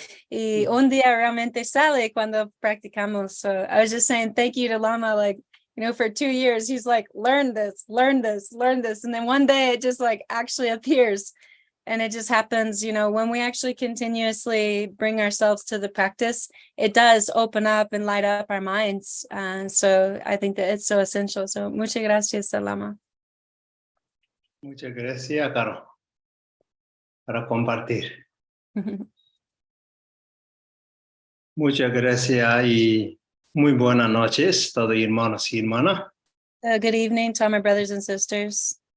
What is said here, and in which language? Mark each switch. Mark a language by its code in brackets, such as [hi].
[es] Y un día realmente sale cuando practicamos. [en] So I was just saying thank you to Lama, like, for 2 years, he's like, learn this. And then one day it just like actually appears. And it just happens, when we actually continuously bring ourselves to the practice, it does open up and light up our minds. So I think that it's so essential. [es] So muchas gracias, Lama. Muchas gracias, Caro, para compartir. Muchas gracias y muy buenas noches, todos hermanos y hermanas. [en] Good evening to all my brothers and sisters.